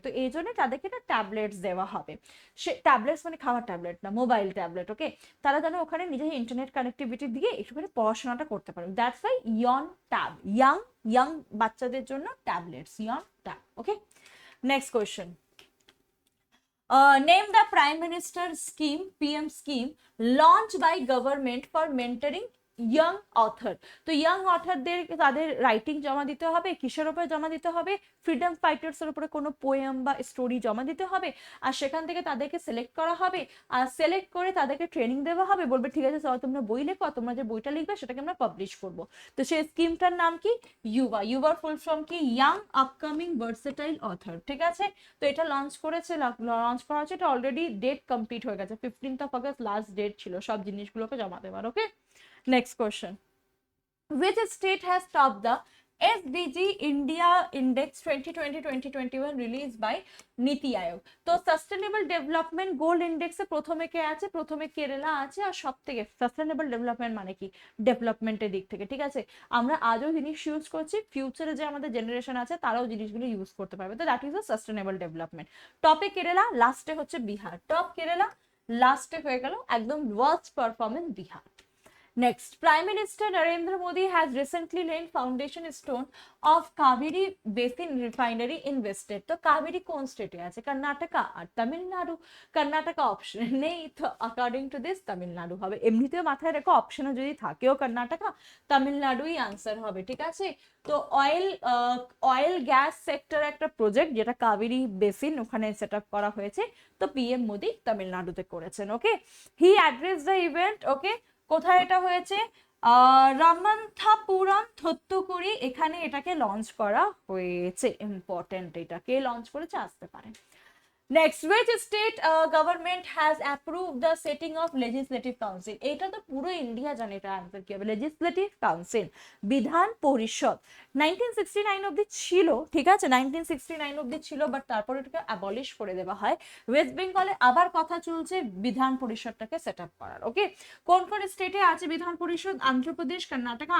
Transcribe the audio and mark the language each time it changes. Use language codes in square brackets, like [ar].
[bn] তো এই জন্য তাদেরকে একটা ট্যাবলেটস দেওয়া হবে। সে ট্যাবলেটস মানে খাওয়ার ট্যাবলেট না, মোবাইল ট্যাবলেট। ওকে, তারা যেন ওখানে নিজের ইন্টারনেট কানেক্টিভিটি দিয়ে একটুখানি পড়াশোনাটা করতে পারে, [en] that's why [bn] YONTAB, ইয়াং বাচ্চাদের জন্য tablets, YONTAB। Okay, next question. [en] Name the Prime Minister scheme, PM scheme launched by government for mentoring young author. [bn] তো ইয়াং অথরদের তাদের রাইটিং জমা দিতে হবে, কিসের উপরে জমা দিতে হবে, ফ্রিডম ফাইটার্সের উপরে কোনো পোয়েম বা স্টোরি জমা দিতে হবে, আর সেখান থেকে তাদেরকে সিলেক্ট করা হবে, আর সিলেক্ট করে তাদেরকে ট্রেনিং দেওয়া হবে, বলবে ঠিক আছে চলো তোমরা বই লেখো, তোমরা যে বইটা লিখবে সেটাকে আমরা পাবলিশ করবো। তো সেই স্কিমটার নাম কি, ইউভা। ইউভার ফুল ফর্ম কি, [en] young upcoming versatile author, [bn] ঠিক আছে। তো এটা লঞ্চ করা হচ্ছে, এটা অলরেডি ডেট কমপ্লিট হয়ে গেছে, 15th August লাস্ট ডেট ছিল সব জিনিসগুলোকে জমা দেওয়ার। [en] Okay, next question. Which state has topped the SDG India Index 2020-2021 released by Niti Aayog? [bn] তো সাস্টেনেবল ডেভেলপমেন্ট গোল ইন্ডেক্সে প্রথমে কে আছে, প্রথমে কেরালা আছে। আর সব থেকে সাস্টেনেবল ডেভেলপমেন্ট মানে কি, ডেভেলপমেন্টের দিক থেকে, ঠিক আছে। আমরা আজও জিনিস ইউজ করছি, ফিউচারে যে আমাদের জেনারেশন আছে তারাও জিনিসগুলো ইউজ করতে পারবে। তো [en] That is a sustainable development. [bn] টপে কেরালা, লাস্টে হচ্ছে বিহার। টপ কেরালা, লাস্টে হয়ে গেল একদম worst performance Bihar. [en] Next, Prime Minister Narendra Modi has recently laid foundation stone of Kaveri Basin Refinery in Wested. [bn] তো কাবেরী কোন স্টেটে আছে, কর্ণাটকা আর তামিলনাড়ু। কর্ণাটকা অপশন নেই, তো [en] according to this [bn] তামিলনাড়ু হবে। এমনিতেও মাথায় রেখো অপশনে যদি থাকেও কর্ণাটকা, তামিলনাড়ুই আনসার হবে, ঠিক আছে। তো অয়েল গ্যাস সেক্টর একটা প্রজেক্ট যেটা কাবেরী বেসিন ওখানে সেট আপ করা হয়েছে। তো পিএম মোদি তামিলনাড়ুতে করেছেন। ওকে, [en] He address the event. [bn] ওকে, কোথায় এটা হয়েছে, রামান্থাপুরম থুত্তুকুড়ি, এখানে এটাকে লঞ্চ করা হয়েছে। ইম্পর্টেন্ট, এটাকে লঞ্চ করেছে, আসতে পারে। [en] Next, which state government has approved the setting of legislative council? [bn] এটা তো পুরো ইন্ডিয়া জানে এটা আনসার কি হবে, লেজিসলেটিভ কাউন্সিল, বিধান পরিষদ। 1969 অব্দি ছিল, ঠিক আছে, 1969 অব্দি ছিল, বাট তারপর এটাকে অ্যাবলিশ করে দেওয়া হয়। ওয়েস্ট বেঙ্গলে আবার কথা চলছে বিধান পরিষদটাকে সেট আপ করার। ওকে, কোন কোন স্টেটে আছে বিধান পরিষদ, অন্ধ্রপ্রদেশ, কর্ণাটকা।